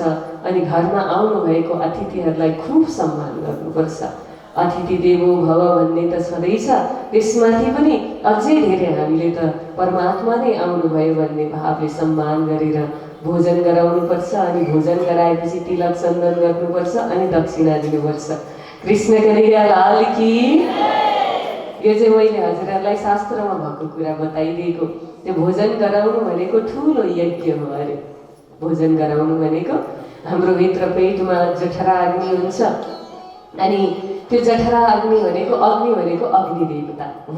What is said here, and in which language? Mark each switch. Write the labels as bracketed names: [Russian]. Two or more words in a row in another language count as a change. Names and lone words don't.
[Nepali] अनि घरमा आउनुभएको अतिथिहरूलाई खुब सम्मान गर्नुपर्छ। [Sanskrit] अतिथि देवो भव [Nepali] भन्ने त छँदैछ, त्यसमाथि पनि अझै धेरै हामीले त परमात्मा नै आउनुभयो भन्ने भावले सम्मान गरेर भोजन गराउनुपर्छ। अनि भोजन गराएपछि तिलक चन्दन गर्नुपर्छ अनि दक्षिणा दिनुपर्छ। [Hindi] कृष्ण कन्हैया लाल की। [Nepali] यो चाहिँ मैले हजुरहरूलाई शास्त्रमा भएको कुरा बताइदिएको। त्यो भोजन गराउनु भनेको ठुलो यज्ञ हो अरे। भोजन गराउनु भनेको हाम्रो भित्र पेटमा जठरा अग्नि हुन्छ, अनि त्यो जठरा अग्नि भनेको अग्नि देवता हो।